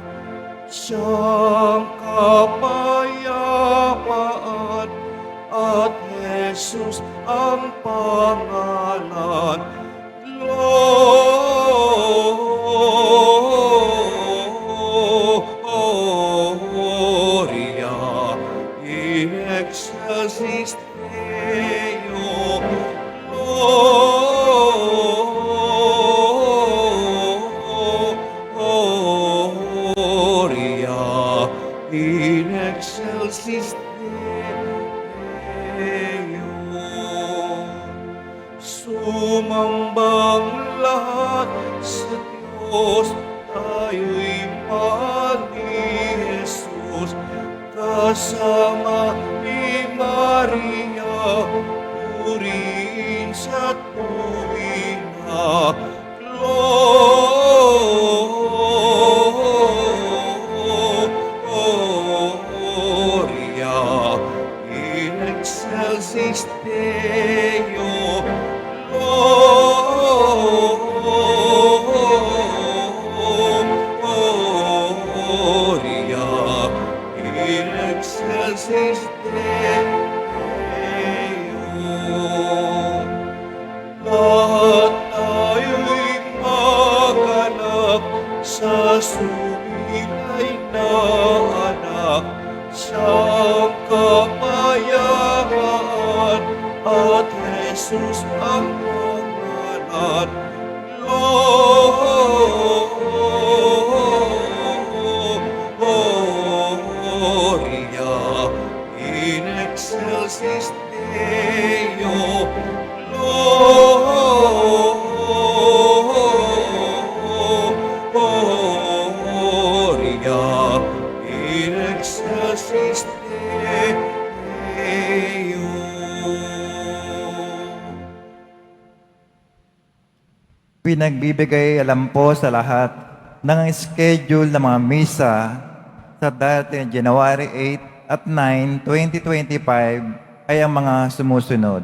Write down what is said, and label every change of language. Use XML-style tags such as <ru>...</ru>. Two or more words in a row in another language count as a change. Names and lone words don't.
<tl>Siyang kapayapaan at Jesus ang pangalan.</tl> <la>Gloria in excelsis Deo. Gloria in excelsis Deo.</la> <tl>Sumambang lahat sa Diyos, tayo'y mahal ni Jesus. Kasama ni Maria, purihin sa tuwina.</tl> <la>Gloria in excelsis Deo. Gloria in excelsis Deo.</la> <tl>Lahat tayo'y maganap sa sumilay na anak. Siyang kapayapaan at Jesus ang pangalan.</tl> <la>Gloria in excelsis Deo. Gloria in excelsis Deo.</la> <tl>Pinagbibigay alam po sa lahat ng schedule ng mga misa sa darating January 8 at 9, 2025 ay ang mga sumusunod.</tl>